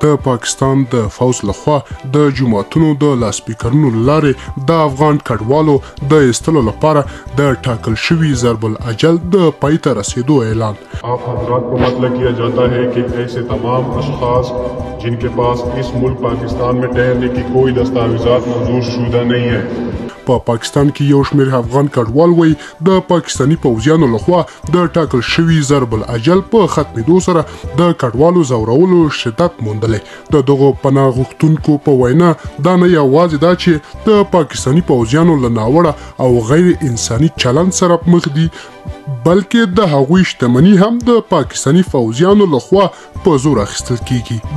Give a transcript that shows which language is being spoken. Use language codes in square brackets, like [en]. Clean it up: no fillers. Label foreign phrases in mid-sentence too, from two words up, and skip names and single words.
[ps] د پاکستان د فوز لخوا د جماعتونو د لاسپیکرونو لارې د افغان کډوالو د ایستلو لپاره د ټاکل شوي ضرب الاجل د پای ته رسیدو اعلان. [ur] آپ حضرات کو مطلع کیا جاتا ہے کہ ایسے تمام اشخاص جن کے پاس اس ملک پاکستان میں ٹھہرنے کی کوئی دستاویزات منظور شدہ نہیں ہے. [ps] په پاکستان کې یو شمېر افغان کډوال وایي د پاکستاني پوځیانو لخوا د ټاکل شوي ضرب الاجل په ختمېدو سره د کډوالو ځورولو شدت موندلی. د دغو پناه غوښتونکو په وینا دا نه یوازې دا چې د پاکستاني پوځیانو له ناوړه او غیر انساني چلند سره مخ دي بلکې د هغوی شتمني هم د پاکستاني فوجیانو لخوا په زور اخیستل کیږي.